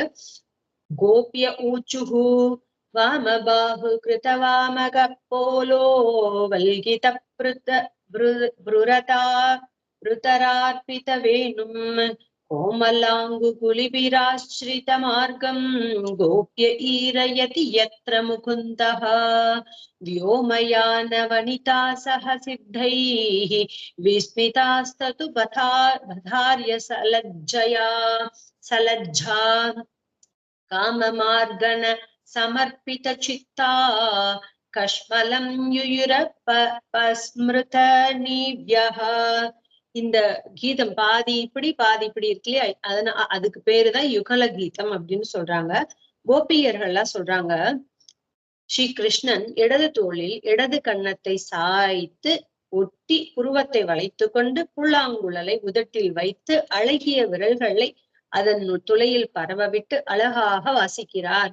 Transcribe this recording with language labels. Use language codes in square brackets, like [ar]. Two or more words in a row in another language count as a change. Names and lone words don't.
[sa] गोपिय ऊचुः वामबाहु कृतवामक पोलो वल्गित भ्रुरता रुधरार्पित वेणुम् कोमलाङ्गु कुलिभिराश्रित मार्गम् गोप्य ईरयति यत्र मुकुन्दः व्योमयान वनिता सह सिद्धैः विस्मितास्ततु बधार्य सलज्जा काममार्गण समर्पित चित्ता कश्मलं युयुरपस्मृत निव्यः. [ta] இந்த கீதம் பாதி இப்படி இருக்கு இல்லையா, அதுக்கு பேருதான் யுகல கீதம் அப்படின்னு சொல்றாங்க. கோபியர்கள்லாம் சொல்றாங்க, ஸ்ரீ கிருஷ்ணன் இடது தோளில் இடது கன்னத்தை சாய்த்து ஒட்டி புருவத்தை வளைத்து கொண்டு புல்லாங்குழலை உதட்டில் வைத்து அழகிய விரல்களை அதன் துளையில் பரவவிட்டு அழகாக வாசிக்கிறார்.